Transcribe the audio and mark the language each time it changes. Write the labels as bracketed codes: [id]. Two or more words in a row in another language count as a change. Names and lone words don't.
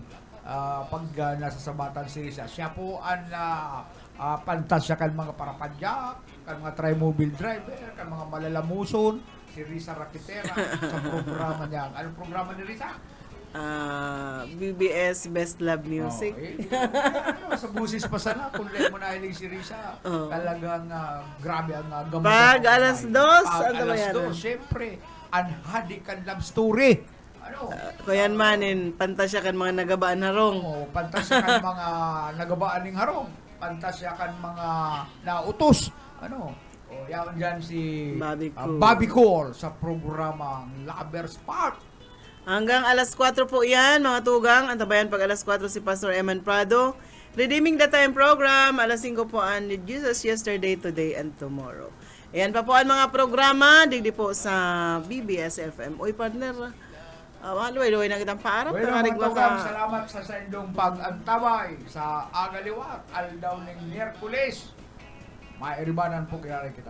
[bik] Pag nasa sabatan si Risa, siya po ang pantasya kan mga parapadyak, kan mga tri-mobile driver, kan mga malalamuson, si Risa Rakitera sa programa niya. Anong programa ni Risa? BBS Best Love Music. Sa busis pa sana, kung mo na hiling si Risa, talagang grabe ang gamot. Pag alas 2, Pag ang alas tabayanan. 2, syempre, anhadikan [en] love story. [bik] Ano? Kuyan manin, pantasya kan mga nagabaan harong. Pantasya kan mga nagabaan ng harong. Pantasya kan mga nautos. Ano? Yaon dyan si Bobby Cool. sa programang Lovers Park. Hanggang alas 4 po yan, mga tugang. Antabayan pag alas 4 si Pastor Eman Prado. Redeeming the Time program. Alas 5 po ang Jesus Yesterday, Today, and Tomorrow. Ayan pa po ang mga programa. Digdi po sa BBS FM. Uy, partner. Luway-luway na kitang paarap. Bueno, mga tugang, salamat sa sendong pag-antabay sa agaliwat. Aldaw ng Miyerkules. Mairibanan po kaya kita.